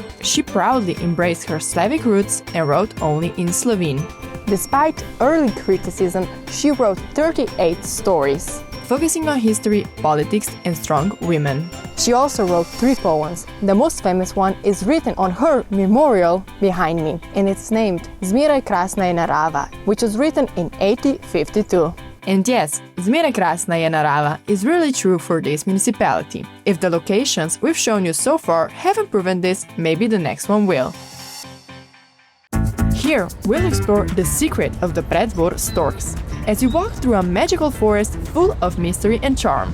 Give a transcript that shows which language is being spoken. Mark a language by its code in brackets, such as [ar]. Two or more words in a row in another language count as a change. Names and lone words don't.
[en] She proudly embraced her Slavic roots and wrote only in Slovene. Despite early criticism, she wrote 38 stories. Focusing on history, politics and strong women. She also wrote 3 poems. The most famous one is written on her memorial behind me, and it's named [sl] Zmeraj krasna je narava, [en] which was written in 1852. And yes, [sl] Zmeraj krasna je narava [en] is really true for this municipality. If the locations we've shown you so far haven't proven this, maybe the next one will. Here, we'll explore the secret of the Preddvor storks, as you walk through a magical forest full of mystery and charm.